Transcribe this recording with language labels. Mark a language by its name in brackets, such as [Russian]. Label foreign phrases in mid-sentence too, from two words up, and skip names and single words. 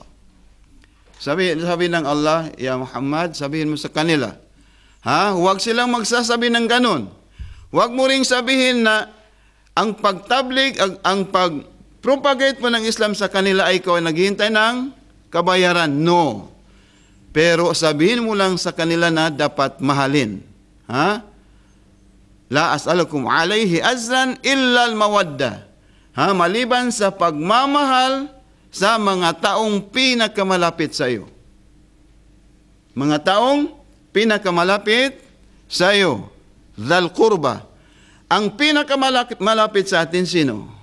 [Filipino] Sabi ng Allah, Ya Muhammad, sabihin mo sa kanila, huwag silang magsasabi ng ganon. Huwag mo ring sabihin na ang pagtablig, ang pag-propagate mo ng Islam sa kanila ay ikaw ay naghihintay ng kabayaran. No. Pero sabihin mo lang sa kanila na dapat mahalin. Ha? [Arabic] لا أسألكم عليه أجرا إلا المودة. [Filipino] Ha, maliban sa pagmamahal sa mga taong pinakamalapit sa iyo. Mga taong pinakamalapit sa iyo. [Arabic] ذا القربى. [Filipino] Ang pinakamalapit sa atin sino?